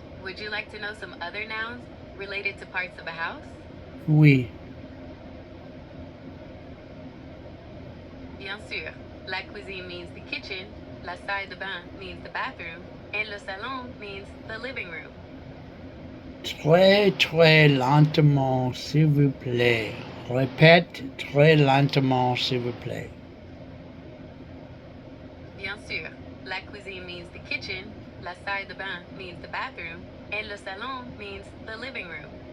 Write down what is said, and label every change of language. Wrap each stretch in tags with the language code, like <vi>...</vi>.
<en>Would you like to know some other nouns related to parts of a house?</en> <fr>Oui. Bien sûr. La cuisine</fr> <en>means the kitchen,</en> <fr>la salle de bain</fr> <en>means the bathroom, and</en> <fr>le salon</fr> <en>means the living room.</en> <fr>Très, très lentement, s'il vous plaît. Répète très lentement, s'il vous plaît. Bien sûr. La cuisine</fr> <en>means the kitchen,</en> <fr>la salle de bain</fr> <en>means the bathroom, and</en> <fr>le salon</fr> <en>means the living room.</en>